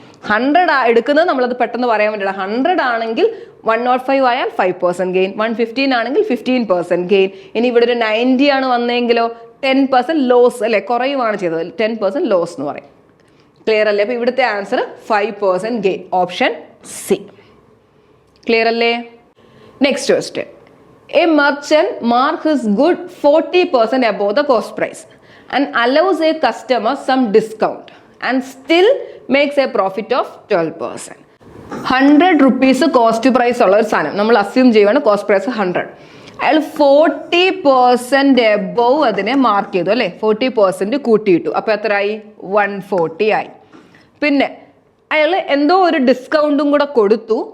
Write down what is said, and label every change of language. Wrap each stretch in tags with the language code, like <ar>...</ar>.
<ml>100 എടുക്കുന്നത് നമ്മളത് പെട്ടെന്ന് പറയാൻ വേണ്ടിയില്ല. 100 ആണെങ്കിൽ 105 ആയാൽ 5% ഗെയിൻ, 115 ആണെങ്കിൽ 15% ഗെയിൻ. ഇനി ഇവിടെ ഒരു 90 ആണ് വന്നെങ്കിലോ 10% ലോസ് അല്ലെ, കുറയുവാണ് ചെയ്തത്, 10% ലോസ് എന്ന് പറയും. ക്ലിയർ അല്ലേ? അപ്പൊ ഇവിടുത്തെ answer 5% gain, option C. Clear അല്ലേ? Next question.</ml> <en>A merchant mark his good 40% above the cost price and allows a customer some discount and still makes a profit of 12%.</en> <ml>100 rupees cost price ഉള്ള ഒരു സാധനം നമ്മൾ assume ചെയ്യുവാണ് cost price 100. അയാൾ 40% above അതിനെ mark ചെയ്തു അല്ലെ. 40% കൂട്ടിയിട്ടു. അപ്പൊ എത്രയായി? 140 ആയി. പിന്നെ അയാൾ എന്തോ ഒരു ഡിസ്കൗണ്ടും കൂടെ കൊടുത്തു.</ml>